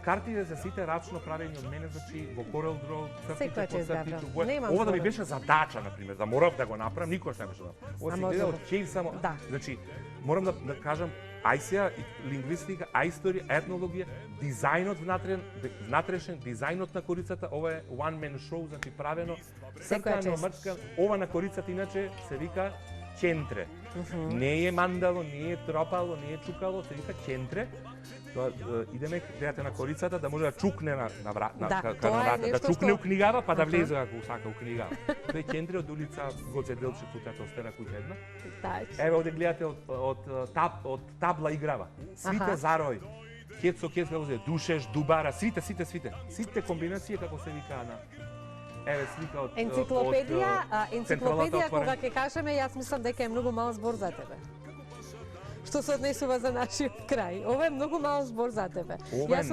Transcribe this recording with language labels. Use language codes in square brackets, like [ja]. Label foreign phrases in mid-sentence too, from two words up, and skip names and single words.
[mk] картите за сите рачно правени од мене, значи во Corel Draw, Секоја чест, Гавро. Немам Ова да ми зборови. беше задача, например, да морав да го направам, никош не беше да. Ова се може гледа да. од чеј само. Да. Значи, морам да кажам, ајсија, лингвистика, ајсторија, етнологија, дизајнот внатрешен, дизајнот на корицата, ова е [en] one man show, [mk] значи правено, Секоја цртано, чест. мрчкано. Ова на корицата иначе се вика чентре. Не е мандало, не е тропало, не е чукало, се вика чентре. Тоа идеме гледате на корицата да може да чукне на Да, врата, тоа е да нешто чукне што- у книгава па да Аха. влезе ако сака у книгава. Тоа е чентре од улица Гоце Делче, тука стена куќа една. Еве овде гледате од табла играва. Свите Аха. зарој. Кет со кет како се душеш, дубара, свите. Сите комбинации како се вика на еве слика од Енциклопедија, кога ќе кажеме, јас мислам дека е многу мал збор за тебе. Што се однесува за нашиот крај. Ова е многу мал збор за тебе. Ова е